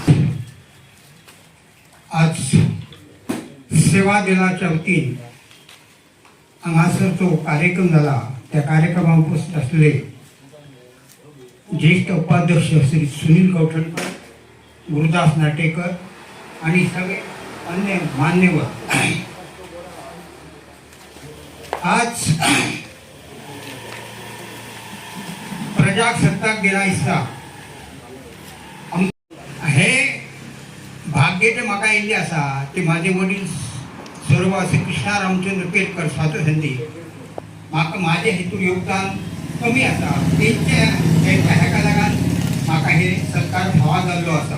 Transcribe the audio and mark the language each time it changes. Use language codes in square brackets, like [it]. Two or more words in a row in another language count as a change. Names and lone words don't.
[mr] आज सेवा दिनाच्या वतीन हांगासर जो कार्यक्रम झाला त्या कार्यक्रमात उपस्थित असलेले ज्येष्ठ उपाध्यक्ष श्री सुनील कौठणकर, गुरुदास नाटेकर आणि सगळे अन्य मान्यवर, [kok] आज प्रजासत्ताक दिना दिसा हे भाग्य जे म्हाका येयल्लें आसा ते माझे वडील स्वर्गवासी कृष्णा रामचंद्र केरकर स्वातंत्र्य म्हाका माझे हेतून योगदान कमी आसा तेंच्या हेका लागून म्हाका हे सरकार फावो जाल्लो आसा.